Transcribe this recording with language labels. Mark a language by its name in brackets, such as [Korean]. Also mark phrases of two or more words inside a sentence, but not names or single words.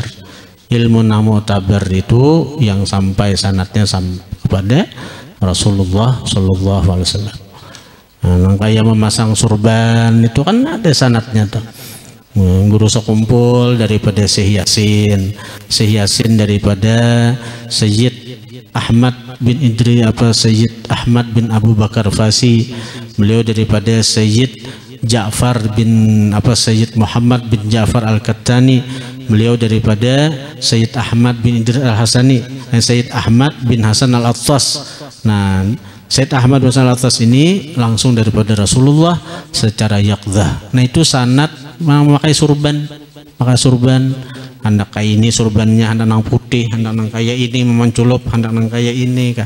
[Indonesian] Ilmu mu'tabar itu yang sampai sanatnya kepada Rasulullah [Arabic] Sallallahu Alaihi Wasallam. [Indonesian] Nah, kayak memasang surban itu kan ada sanatnya tuh. Guru sekumpul daripada Syekh Yasin daripada Sayyid Ahmad bin Idri Sayyid Ahmad bin Abu Bakar Fasi, beliau daripada Sayyid Ja'far bin Sayyid Muhammad bin Ja'far Al-Kattani, beliau daripada Sayyid Ahmad bin Idris Al-Hasani dan Sayyid Ahmad bin Hasan Al-Attas. Nah, Sayyid Ahmad bin Hasan Al-Attas ini langsung daripada Rasulullah secara yaqdzah. [Banjar] Nah, itu sanad memakai surban, hendak kayak ini surbannya, hendak nang putih, hendak nang kayak ini memanculop, hendak nang kayak ini kah.